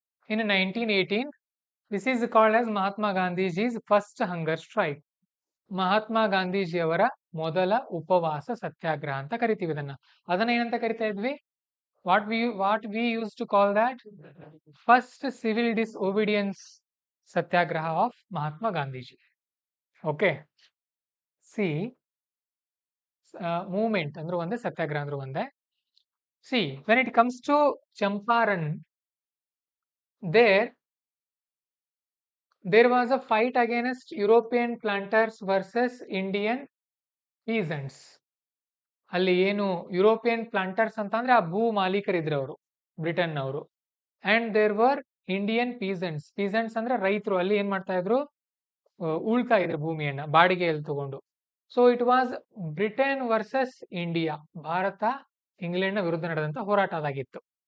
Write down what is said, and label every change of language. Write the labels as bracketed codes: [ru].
[en] In 1918, this is called as Mahatma Gandhiji's first hunger strike. [kn] Mahatma ಗಾಂಧೀಜಿಯವರ ಮೊದಲ ಉಪವಾಸ ಸತ್ಯಾಗ್ರಹ ಅಂತ ಕರಿತೀವಿ ಇದನ್ನ. ಅದನ್ನ ಏನಂತ ಕರಿತಾ ಇದ್ವಿ? [en] What we use to call that? First civil disobedience satyagraha of Mahatma Gandhiji. [kn] Okay, C movement ಅಂದ್ರೆ ಒಂದೇ, ಸತ್ಯಾಗ್ರಹ ಅಂದ್ರೆ ಒಂದೇ. [en] See when it comes to Champaran, there was a fight against European planters versus Indian peasants. [kn] ಅಲ್ಲಿ ಏನು ಯುರೋಪಿಯನ್ ಪ್ಲಾಂಟರ್ಸ್ ಅಂತ ಅಂದ್ರೆ ಆ ಭೂ ಮಾಲೀಕರಿದ್ರು ಅವರು, ಬ್ರಿಟನ್ ಅವರು. [en] and there were Indian peasants [kn] ಅಂದ್ರೆ ರೈತರು. ಅಲ್ಲಿ ಏನ್ ಮಾಡ್ತಾ ಇದ್ರು? ಉಳ್ತಾ ಇದ್ರು ಭೂಮಿಯನ್ನ ಬಾಡಿಗೆಯಲ್ಲಿ ತಗೊಂಡು. [en] so it was Britain versus India, [kn] Bharat England ನ ವಿರುದ್ಧ ನಡೆದಂತ ಹೋರಾಟ ಅದಾಗಿತ್ತು.